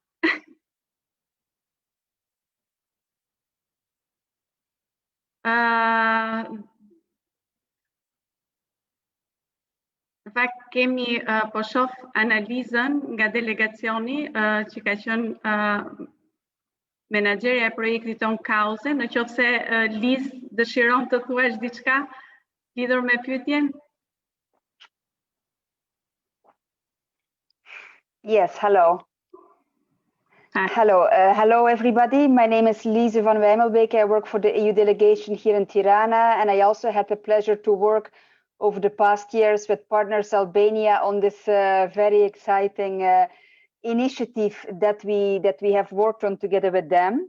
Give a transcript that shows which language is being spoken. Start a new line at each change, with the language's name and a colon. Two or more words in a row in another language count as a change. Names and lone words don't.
Albanian: Në fakt kemi po shoh analizën nga delegacioni që ka qenë menaxherja e projektit ton Kauze, në qoftë se Liz dëshiron të thuash diçka lidhur me pyetjen.
English: Yes, hello. Hello everybody. My name is Lise van Wijmelbeke. I work for the EU delegation here in Tirana, and I also had the pleasure to work over the past years with Partners Albania on this very exciting initiative that we have worked on together with them.